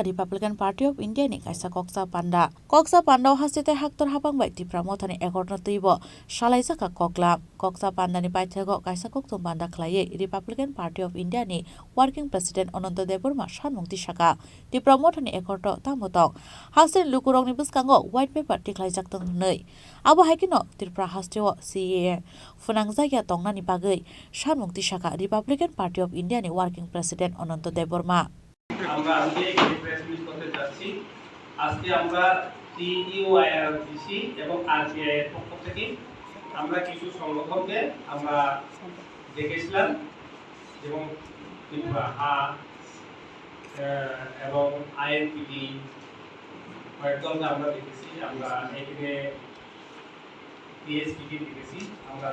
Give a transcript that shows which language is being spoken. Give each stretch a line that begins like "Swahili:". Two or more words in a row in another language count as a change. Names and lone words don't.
Kok Borok: Republican Party of India ni kaisa Koksa Panda hastite haktor hapangbai Tripura mothani ekorno tuibo salaijaka Koksa Panda ni baithego kaisa koktum panda khlaiye Republican Party of India ni
English: working president
Kok Borok: Ananta Dev Burma sanmung tisaka Tripura mothani ekorto tamotong hasten lukurokni buskango
English: white paper
Kok Borok: tiklaijak tongnei abo haikino Tripura hasteo CAA funangjagya tongnani bagai sanmung tisaka Republican Party of India ni
English: working president
Kok Borok: Ananta Dev Burma
Bangla: আমরা আজকে এই
English: press meet
Bangla: করতে যাচ্ছি আজকে আমরা টিইউআইআরজিসি এবং আরজিআই এর পক্ষ থেকে আমরা কিছু সংগঠনকে আমরা দেখেছিলাম এবং ত্রিপুরা এবং আইএনপিটি কয়েকজনকে আমরা দেখেছি আমরা এখানে পিএসপিটি দেখেছি আমরা